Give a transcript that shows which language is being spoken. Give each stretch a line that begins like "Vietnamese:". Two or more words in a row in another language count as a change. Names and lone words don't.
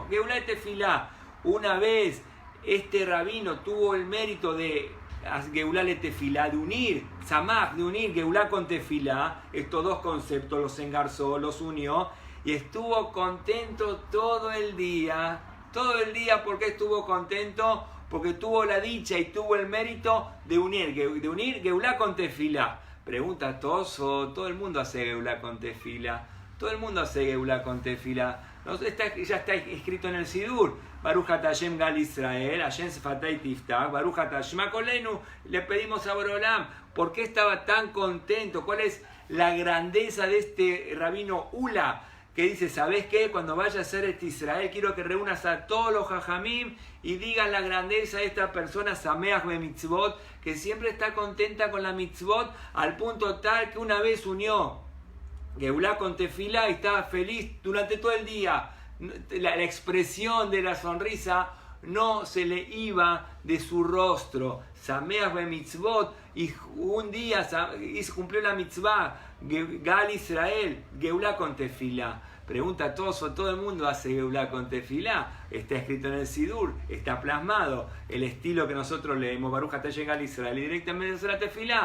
Hebrew: גאולה תפילה,
Spanish: una vez este rabino tuvo el mérito de
Hebrew: גאולה לתפילה,
Spanish: de unir Samach, de unir Geulá con Tefilá, estos dos conceptos los engarzó, los unió, y estuvo contento todo el día. ¿Por qué estuvo contento? Porque tuvo la dicha y tuvo el mérito de unir Geulá con Tefilá. Pregunta Toso, todo el mundo hace Geulá con tefila. Todo el mundo hace Geulá con tefila. Ya está escrito en el Sidur.
Hebrew: ברוך אתה ה' גאל ישראל, ה' שפתי תפתח, ברוך אתה שומע קולנו.
Spanish: Le pedimos a Borolam, ¿por qué estaba tan contento? ¿Cuál es la grandeza de este rabino Ula? Que dice, ¿sabes qué? Cuando vaya a ser este Israel, quiero que reúnas a todos los jajamim y digan la grandeza de esta persona,
Hebrew: שמח במצוות,
Spanish: que siempre está contenta con la mitzvot, al punto tal que una vez unió Geulá con tefilá y estaba feliz durante todo el día. La expresión de la sonrisa no se le iba de su rostro.
Hebrew: שמח במצוות,
Spanish: y un día cumplió la mitzvah,
Hebrew: גאל ישראל,
Spanish: Geulá con tefilá. Pregunta Toso, todo el mundo hace Geulá con tefilá. Está escrito en el Sidur, está plasmado. El estilo que nosotros leemos,
Hebrew: ברוך אתה ה' גאל ישראל,
Spanish: y directamente hace la tefilá.